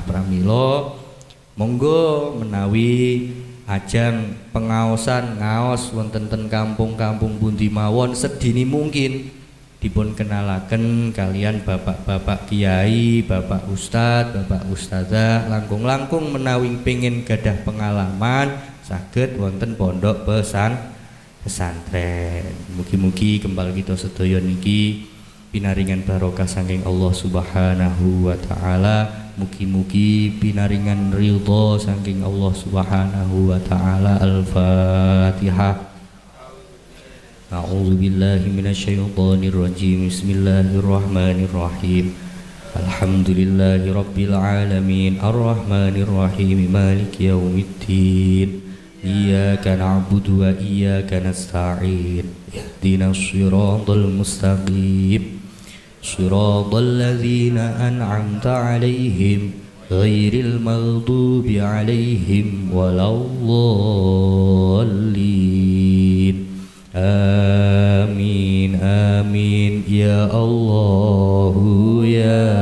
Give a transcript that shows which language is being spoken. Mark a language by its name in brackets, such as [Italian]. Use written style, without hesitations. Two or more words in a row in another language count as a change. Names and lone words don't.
[Javanese] Pramila monggo menawi ajang pengaosan ngaos wonten ten kampung-kampung pundi mawon sedini mungkin dipun kenalaken kalian bapak-bapak kiai, bapak ustad, bapak ustazah langkung-langkung menawi pengin gadah pengalaman saged wonten pondok pesantren. Mugi-mugi kembal kita sedaya niki pinaringan barokah saking [Arabic] الله سبحانه وتعالى. [Javanese] Mugi-mugi pinaringan ridho saking [Arabic] الله سبحانه وتعالى. [Javanese] Al-Fatihah. [Arabic] أعوذ بالله من الشيطان الرجيم. بسم الله الرحمن الرحيم. الحمد لله رب العالمين. الرحمن الرحيم. مالك يوم الدين. إياك نعبد وإياك نستعين. اهدنا الصراط المستقيم. صراط الذين أنعمت عليهم غير المغضوب عليهم ولا الضالين. آمين آمين يا الله يا